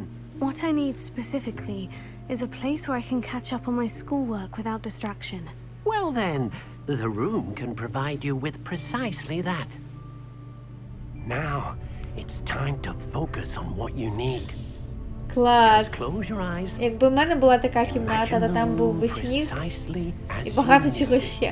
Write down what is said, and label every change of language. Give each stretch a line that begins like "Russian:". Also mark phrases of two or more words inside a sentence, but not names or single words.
English: What I need specifically is a place where I can catch up on my schoolwork without distraction. Well then, the room can provide you with precisely that. Now, it's time to focus on what you need.
Ukrainian: Клас.
English: Just close your eyes.
Ukrainian: Якби в мене була така кімната, то там був би сніг і багато чого ще.